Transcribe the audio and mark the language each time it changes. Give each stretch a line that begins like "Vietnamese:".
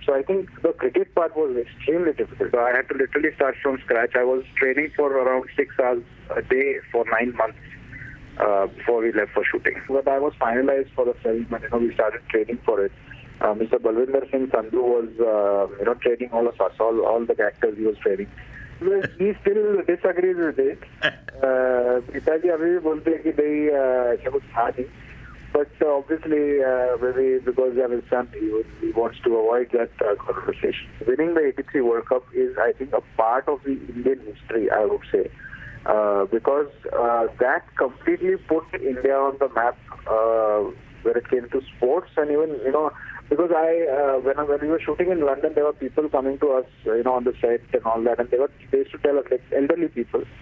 English: So I think the cricket part was extremely difficult. So I had to literally start from scratch. I was training for around 6 hours a day for 9 months. Before we left for shooting. But I was finalized for the film and we started training for it. Mr. Balwinder Singh Sandhu was training all of us, all the actors he was training. He still disagrees with it.
Hindi: पिताजी अभी भी बोलते हैं कि नहीं ऐसा कुछ था नहीं,
English: But obviously, maybe because I'm his son, he wants to avoid that conversation. Winning the '83 World Cup is, I think, a part of the Indian history, I would say, because that completely put India on the map when it came to sports, and even because when we were shooting in London, there were people coming to us, on the set and all that, and they used to tell us, like elderly people.